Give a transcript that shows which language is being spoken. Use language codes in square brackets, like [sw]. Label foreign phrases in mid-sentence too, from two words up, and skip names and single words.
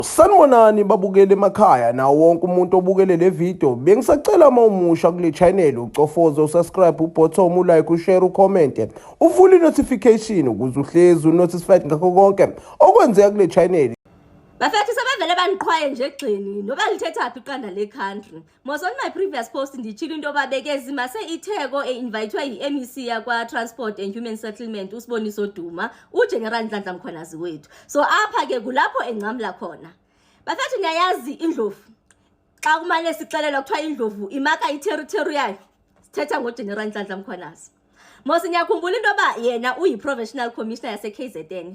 [zu] Sanibonani babukele emakhaya nawo wonke umuntu obukele le video bengisacela uma umusha kule channel ucofoze usubscribe ubutton ulike ushare ucomment uvule notification ukuze uhlezi unotified ngakho konke okwenzeka kule channel. [xh] Bafethu sebevele baniqhwaye nje egxini noba lithetha phi iqanda le country. [en] Most on my previous post [xh] ndichila into babekezi mase itheko invitwe yiMEC yakwa [en] Transport and Human Settlement [xh] usiboniso Duma uGeneral Njrng mkhwanazi wethu. So apha ke kulapho engcamla khona. Bafethu niyayazi indlovu. Xa kumane sixelelwa kuthiwa indlovu imaka iterritory yayo. Sithetha ngoGeneral Njrng mkhwanazi. Mose ngiyakhumbula into ba yena uyi-professional commissioner yase KZN.